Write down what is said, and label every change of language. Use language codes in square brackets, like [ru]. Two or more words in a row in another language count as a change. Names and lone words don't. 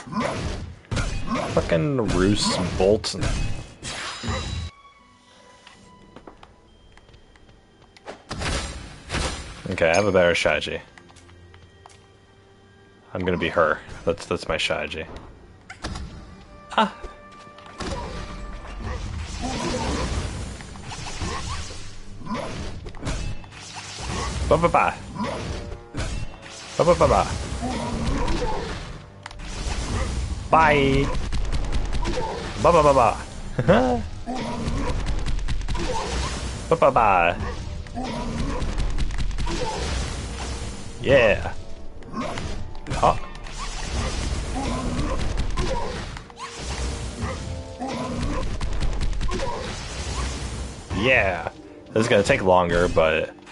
[en] Fucking roosts and bolts and... Okay, I have a better strategy. I'm gonna be her. That's my strategy. Ah! Ba-ba-ba! Ba-ba-ba-ba! Bye! Ba-ba-ba-ba! Ba-ba-ba! Yeah! Oh! Yeah! This is gonna take longer, but...